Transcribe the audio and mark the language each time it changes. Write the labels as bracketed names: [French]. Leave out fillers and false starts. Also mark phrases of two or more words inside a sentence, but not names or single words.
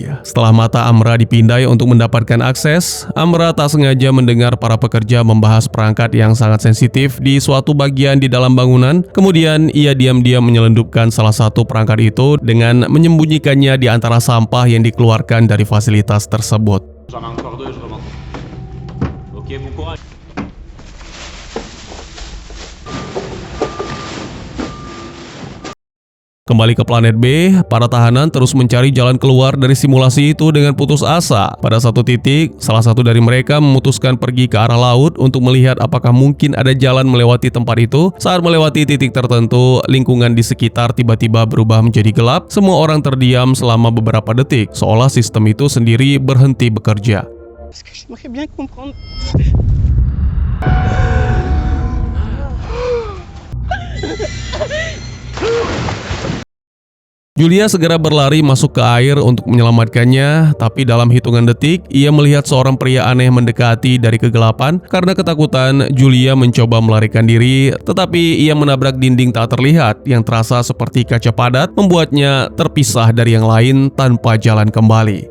[Indonesian] Setelah mata Amra dipindai untuk mendapatkan akses, Amra tak sengaja mendengar para pekerja membahas perangkat yang sangat sensitif di suatu bagian di dalam bangunan. Kemudian, ia diam-diam menyelundupkan salah satu perangkat itu dengan menyembunyikannya di antara sampah yang dikeluarkan dari fasilitas tersebut. [French] J'en ai encore deux, je remonte. Ok, bon courage. [Indonesian] Kembali ke planet B, para tahanan terus mencari jalan keluar dari simulasi itu dengan putus asa. Pada satu titik, salah satu dari mereka memutuskan pergi ke arah laut untuk melihat apakah mungkin ada jalan melewati tempat itu. Saat melewati titik tertentu, lingkungan di sekitar tiba-tiba berubah menjadi gelap. Semua orang terdiam selama beberapa detik, seolah sistem itu sendiri berhenti bekerja. [French] Parce que j'aimerais bien comprendre. [Indonesian] Julia segera berlari masuk ke air untuk menyelamatkannya, tapi dalam hitungan detik, ia melihat seorang pria aneh mendekati dari kegelapan. Karena ketakutan, Julia mencoba melarikan diri, tetapi ia menabrak dinding tak terlihat yang terasa seperti kaca padat, membuatnya terpisah dari yang lain tanpa jalan kembali.